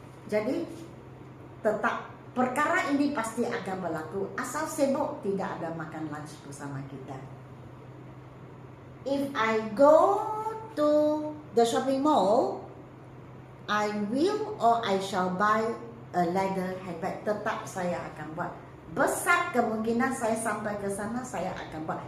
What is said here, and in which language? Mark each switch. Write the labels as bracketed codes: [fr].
[ms] Jadi tetap perkara ini pasti akan berlaku. Asal sibuk tidak ada makan lunch bersama kita. [en] If I go to the shopping mall, I will or I shall buy a leather handbag. [ms] Tetap saya akan buat. Besar kemungkinan saya sampai ke sana, saya akan buat.